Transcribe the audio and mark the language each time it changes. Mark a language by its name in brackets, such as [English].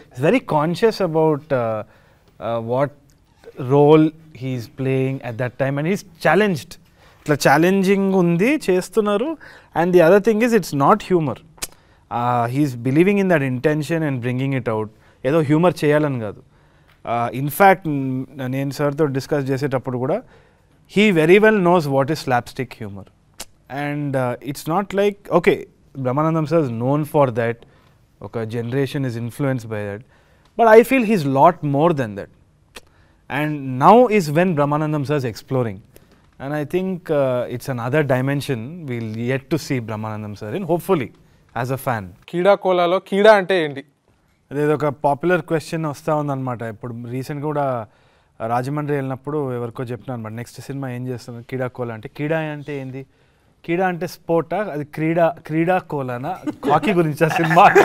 [English] is very conscious about what role he's playing at that time and he's challenged [Telugu] ఇట్లా challenging ఉంది, చేస్తున్నారు. [English] And the other thing is it's not humour. He's believing in that intention and bringing it out. [Telugu] ఏదో humour చేయాలని కాదు. In fact నేను సార్తో discuss చేసేటప్పుడు కూడా [English] he very well knows what is slapstick humor, and it's not like, okay, Brahmanandam sir is known for that, okay, generation is influenced by that, but I feel he's lot more than that, and now is when Brahmanandam sir is exploring, and I think it's another dimension we'll yet to see Brahmanandam sir in, hopefully, as a fan. [Telugu] కీడా కోలాలో కీడా అంటే ఏంటి? అదేదో ఒక popular question వస్తూ ఉందన్నమాట. ఇప్పుడు రీసెంట్గా కూడా రాజమండ్రి వెళ్ళినప్పుడు ఎవరికో చెప్పినాను అనమాట, నెక్స్ట్ సినిమా ఏం చేస్తున్నారు, కీడా కోలా అంటే. కీడా అంటే ఏంది? కీడా అంటే స్పోర్టా? అది క్రీడా కోలానా? హాకీ గురించి ఆ సినిమా.